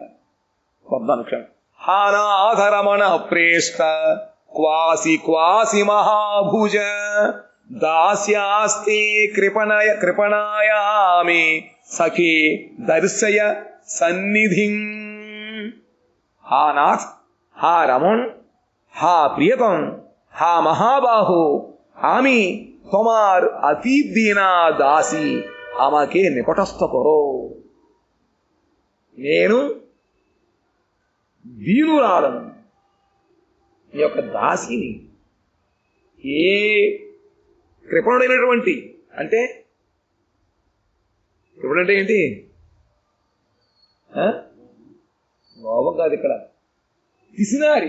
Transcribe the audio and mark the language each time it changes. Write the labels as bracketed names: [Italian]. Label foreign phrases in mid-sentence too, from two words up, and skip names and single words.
[Sanskrit] అనుక్షణం హానాధరమణ ప్రేష్ట క్వాసి క్వాసి మహాభుజ దాస్యాస్తే కృపణాయామి సఖే దర్శయ సన్నిధిం. హా నాథ్, హా రమণ, [Bangla] হা প্রিয়তম, হা মহাবাহু, আমি তোমার অতি দীনা দাসী, আমাকে নিকটস্থ করো. [Telugu] నేను దీనురాలను, నీ యొక్క దాసిని. ఏ కృపణుడైనటువంటి అంటే కృపణుడంటే ఏంటి? లోభం కాదు ఇక్కడ, పిసినారి.